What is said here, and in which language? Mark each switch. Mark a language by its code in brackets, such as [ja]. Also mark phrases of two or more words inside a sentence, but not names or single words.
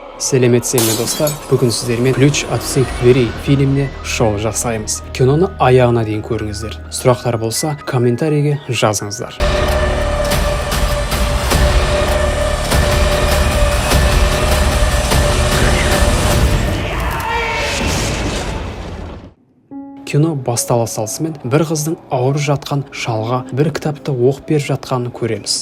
[kk] Сәлеметсіздер ме достар? Бүгін сіздермен Ключ от всех дверей фильміне шоу жасаймыз. Киноны аяғына дейін көріңіздер. Сұрақтар болса, комментарийге жазыңыздар. Кино бастала салысымен бір қыздың ауырып жатқан шалға бір кітапты оқып беріп жатқанын көреміз.